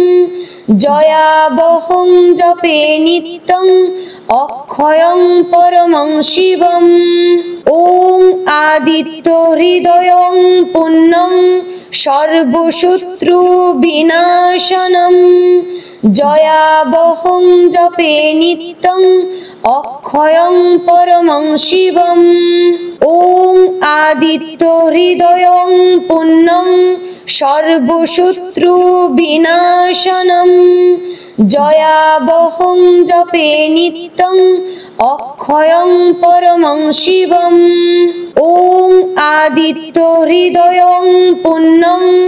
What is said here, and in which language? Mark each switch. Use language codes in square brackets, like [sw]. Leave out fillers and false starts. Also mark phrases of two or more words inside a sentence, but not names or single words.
[sa] জয়াবহং জপে নিত্যং অক্ষয়ং পরমং শিবম। ওং আদিত্য হৃদয়ং পুণ্যং সর্বশত্রু বিনাশনম। জয়াবহং জপে নিত্যং অক্ষয়ং পরমং শিবম। ওং आदित्यहृदयं पुण्यं सर्वशत्रुविनाशनं जयावहं जपे नित्यं अक्षयं परमं शिवम् ॐ आदित्यहृदयं पुण्यं